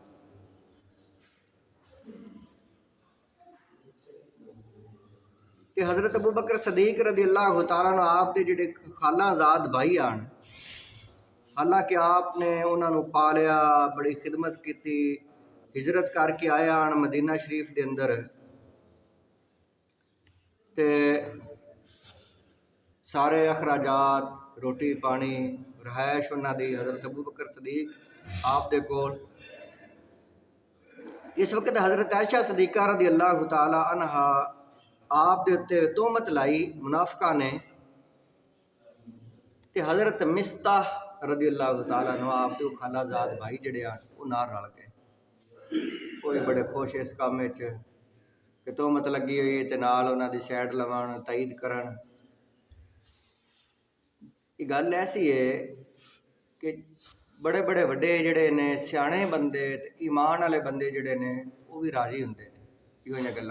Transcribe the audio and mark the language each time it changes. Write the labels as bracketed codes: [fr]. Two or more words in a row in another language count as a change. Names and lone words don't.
[pa] کہ حضرت ابو بکر صدیق [ar] رضي الله تعالى عنه [pa] آپ دے جہڑے خالہ زاد بھائی آن، حالانکہ آپ نے انہوں نے پالیا، بڑی خدمت کی، ہجرت کر کے آیا آن مدینہ شریف کے اندر، تے سارے اخراجات، روٹی پانی، رہائش انہوں نے حضرت ابو بکر صدیق آپ دے کول. اس وقت حضرت عائشہ صدیقہ [ar] رضي الله تعالى عنها [pa] آپ دے اتے تہمت لائی منافقہ نے، تے حضرت مسطح [ar] رضي الله تعالى عنه [pa] آپ دے خالہ زاد بھائی جہڑے آ وہ نال رل گئے. وہ بھی بڑے خوش اس کام کہ تہمت لگی ہوئی ہے، تے نال انہاں دی سائیڈ لون، تائید کرن. یہ گل ایسی ہے کہ بڑے بڑے وڈے جہڑے نے سیانے بندے تے ایمان والے بندے جہڑے نے وہ بھی راضی ہندے نے ایہو جہیاں گلاں.